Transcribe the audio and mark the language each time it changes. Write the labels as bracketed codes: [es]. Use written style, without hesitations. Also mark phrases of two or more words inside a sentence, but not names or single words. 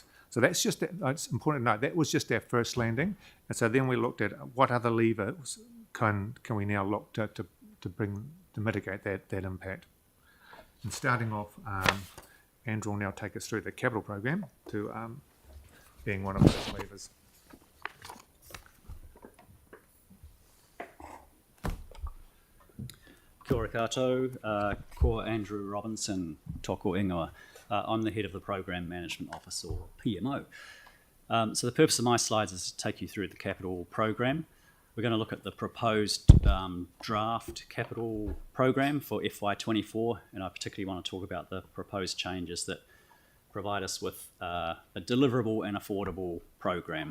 [en] So that's just, it's important to note, that was just our first landing. And so then we looked at what other levers can we now look to mitigate that impact? And starting off, Andrew will now take us through the capital program to being one of those levers. [mi] Kia ora koutou, ko Andrew Robinson, toko ingoa. [en] I'm the head of the Program Management Office, or PMO. So the purpose of my slides is to take you through the capital program. We're going to look at the proposed draft capital program for FY24, and I particularly want to talk about the proposed changes that provide us with a deliverable and affordable program.